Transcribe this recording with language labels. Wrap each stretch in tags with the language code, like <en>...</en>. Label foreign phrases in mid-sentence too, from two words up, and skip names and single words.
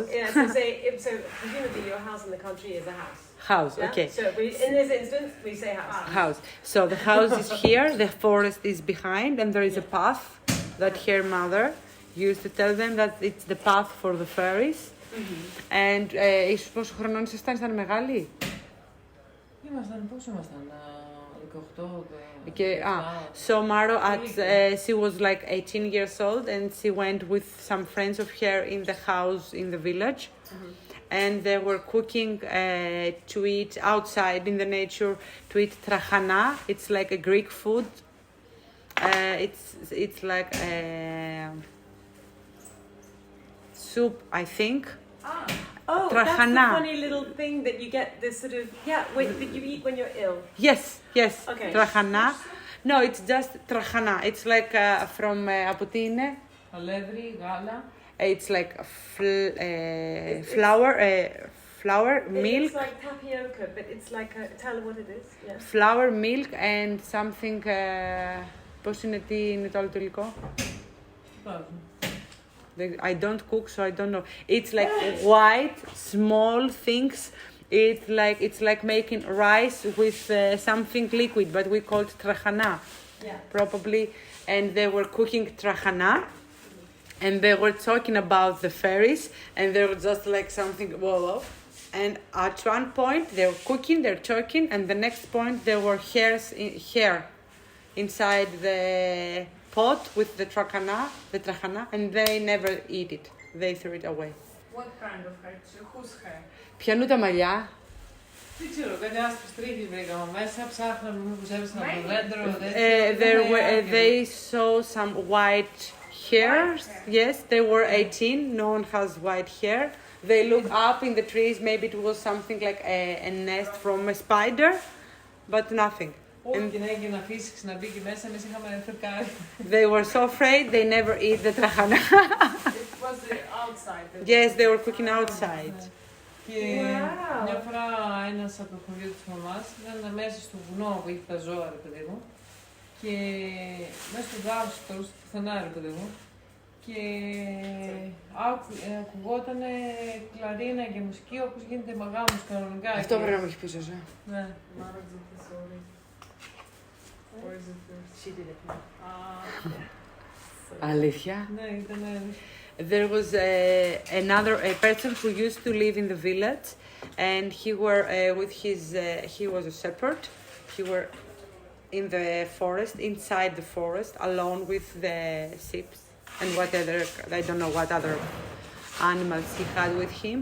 <en>Yeah, so presumably your house in the country is a house. House, Yeah? okay. So in this instance, we say house. House. So the house is here, the forest is behind, and there is a path that her mother used to tell them that it's the path for the fairies.</en> <el>And ίσως πόσο χρονών ήσασταν μεγάλοι? Πόσο ήμασταν, 18,</el> <en>Okay, so Maro, she was like 18 years old, and she went with some friends of her in the house in the village. And they were cooking to eat outside in the nature, to eat trachana. It's like a Greek food. It's like soup, I think. Oh, Trachana. that's the funny little thing that you get, this sort of, that you eat when you're ill. Yes. Okay. Trachana. No, it's just trachana. It's like from,</en> <el>από τι είναι? Αλεύρι, γάλα.</el> <en>It's like flour, milk. It's like tapioca, but it's like tell what it is. Yeah. Flour, milk, and something.</en> <el>πώς είναι, τι είναι το άλλο το υλικό?</el> <en>I don't cook, so I don't know. It's like white, small things. It's like making rice with something liquid, but we call it trachana, probably. And they were cooking trachana, and they were talking about the fairies, and they were just like something whoa. And at one point they were cooking, they're talking, and the next point there were hair inside the pot with the trachana, and they never eat it. They threw it away. What kind of hair? Whose hair?</en> <el>Πιανού τα μαλλιά. Δεν ξέρω, κάτι άσπρους τρίχες βρήκαμε μέσα, ψάχναμε μήπως έβρισαν από το δέντρο.</el> <en>They saw some white hairs. Yes, they were 18. No one has white hair. They looked up in the trees. Maybe it was something like a nest from a spider, but nothing.</en> <el>Όχι, και να έγινε να φύσηξε να μπήκε μέσα, εμείς είχαμε φρικάρει.</el> <en>They were so afraid they never eat the trachana. It was outside. Yes, they were cooking outside.</en> <el>Και μια φορά ένας από το χωριό της μαμάς ήταν μέσα στο βουνό που είχε τα ζώα, ρε παιδί μου, και μέσα στο δάσος περούσε πουθενά, ρε παιδί μου, και ακουγόταν κλαρίνα και μουσική όπως γίνεται μαγάμους κανονικά. Αυτό πρέπει να μου έχει πει ζωζά. Ναι.</el> <en>Maro Theodorou. Or is it yours? She did it.</en> <el>Αλήθεια. Ναι, ήταν.</el> <en>There was a person who used to live in the village, and he was a shepherd. He were in the forest, inside the forest, alone with the sheep and I don't know what other animals he had with him.</en>